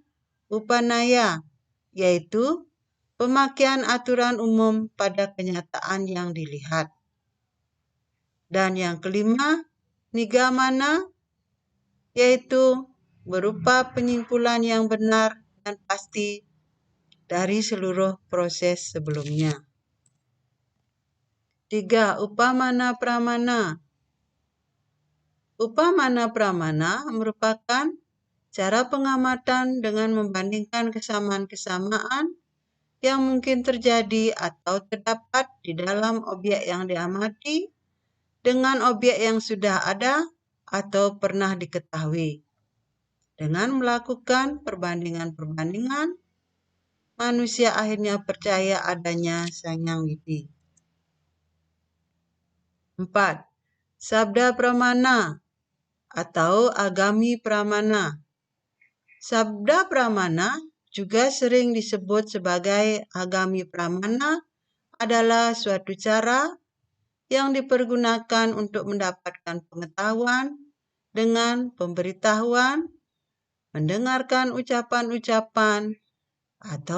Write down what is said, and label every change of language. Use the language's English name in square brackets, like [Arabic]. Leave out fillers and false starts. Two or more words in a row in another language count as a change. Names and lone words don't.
[Indonesian] Upanaya, yaitu pemakaian aturan umum pada kenyataan yang dilihat. Dan yang kelima, nigamana, yaitu berupa penyimpulan yang benar dan pasti dari seluruh proses sebelumnya. 3. Upamana pramana. Upamana pramana merupakan cara pengamatan dengan membandingkan kesamaan-kesamaan yang mungkin terjadi atau terdapat di dalam objek yang diamati dengan objek yang sudah ada atau pernah diketahui. Dengan melakukan perbandingan-perbandingan, manusia akhirnya percaya adanya Sang Yang Widi. 4. Sabda pramana atau agami pramana. Sabda pramana juga sering disebut sebagai agami pramana adalah suatu cara yang dipergunakan untuk mendapatkan pengetahuan dengan pemberitahuan, mendengarkan ucapan-ucapan, atau